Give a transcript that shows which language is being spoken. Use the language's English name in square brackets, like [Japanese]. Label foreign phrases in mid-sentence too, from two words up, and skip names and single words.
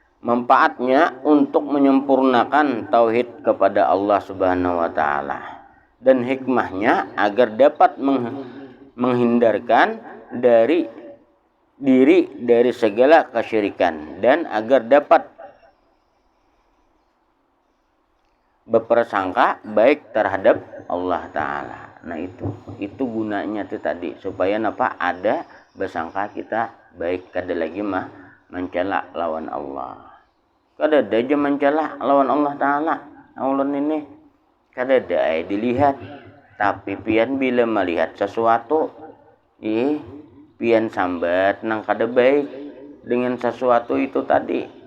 [Indonesian] manfaatnya untuk menyempurnakan tauhid kepada Allah [Arabic] سبحانه وتعالى, [Indonesian] dan hikmahnya agar dapat menghindarkan dari diri dari segala kesyirikan, dan agar dapat berprasangka baik terhadap Allah Ta'ala. [Banjar] Nah itu gunanya tuh tadi, supaya apa, ada bersangka kita baik, kada lagi mencela lawan Allah, kada ada aja mencela lawan Allah Ta'ala. Allah ini kada ada dilihat, tapi pian bila melihat sesuatu pian sambat nang kada baik dengan sesuatu itu tadi.